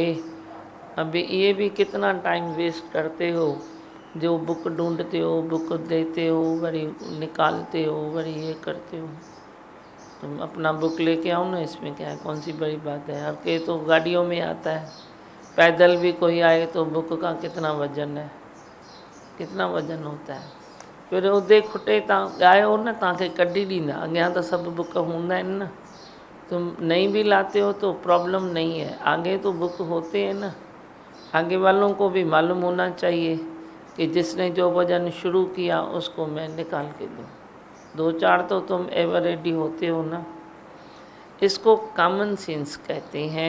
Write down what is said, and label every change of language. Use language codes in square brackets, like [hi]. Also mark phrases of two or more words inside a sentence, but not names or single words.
[hi] अभी ये भी कितना [en] time waste [hi] करते हो, जो बुक ढूंढते हो, बुक देते हो, बड़ी निकालते हो, बड़ी ये करते हो। तुम अपना बुक लेके आओ ना, इसमें क्या है, कौन सी बड़ी बात है। अब के तो गाड़ियों में आता है, पैदल भी कोई आए तो बुक का कितना वजन है, कितना वजन होता है। [sd] फिर उदे खुटे आयो न तव्हांखे कढी ॾींदा, अॻियां तो सब बुक हूंदा आहिनि न, [hi] तुम नहीं भी लाते हो तो प्रॉब्लम नहीं है, आगे तो बुक होते हैं ना। आगे वालों को भी मालूम होना चाहिए कि जिसने जो भजन शुरू किया उसको मैं निकाल के दूँ। 2-4 तो तुम [en] ever ready [hi] होते हो ना। इसको [en] common sense [hi] कहते हैं।